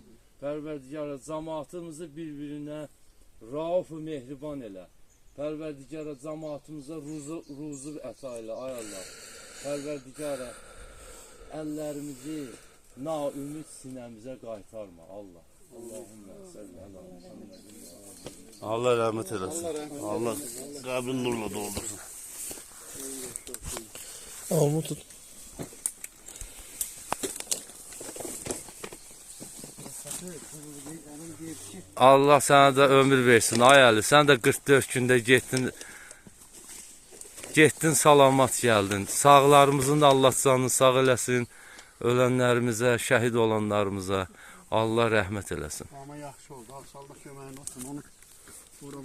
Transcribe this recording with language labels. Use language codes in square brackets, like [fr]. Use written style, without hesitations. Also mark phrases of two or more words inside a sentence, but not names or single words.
[az] Pərverdigara, cəmaatımızı bir-birinə rauf-u mehriban elə. Pərverdigara, cəmaatımıza ruzu əta elə, ay Allah. Pərverdigara, əllərimizi naümid sinəmizə qaytarma, Allah. [ar] اللهم صل على محمد. [tr] Allah rahmet eylesin. Allah kabrin nurla doldursun. Oğlumu tut. Allah sana da ömür versin ay Ali. Sen de 44 günde getdin [az] salamat gəldin. Sağlarımızın da Allah canını sağ eləsin. Ölənlərimizə, şəhid olanlarımıza Allah rəhmət eləsin. Amma yaxşı oldu. Al, salla köməyin olsun. Onu